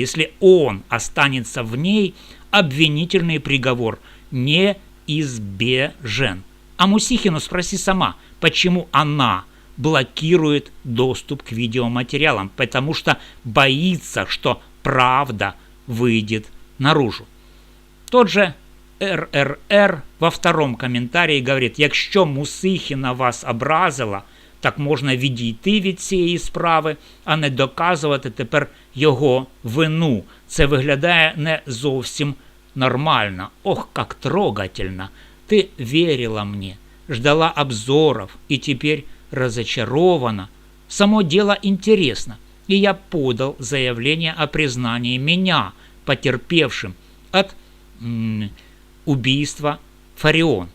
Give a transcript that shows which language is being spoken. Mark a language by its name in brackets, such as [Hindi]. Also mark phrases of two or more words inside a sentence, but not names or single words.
[Russian] Если он останется в ней, обвинительный приговор неизбежен. А Мусихину спроси сама, почему она блокирует доступ к видеоматериалам, потому что боится, что правда выйдет наружу. Тот же РРР во втором [Ukrainian] коментарі говорить: якщо Мусихіна вас образила, так можна відійти від цієї справи, а не доказувати тепер його вину. Це виглядає не зовсім нормально. [Russian] Ох, как трогательно. Ты верила мне, ждала обзоров и теперь разочарована. Само дело интересно, и я подал заявление о признании меня потерпевшим от убийства Фарион.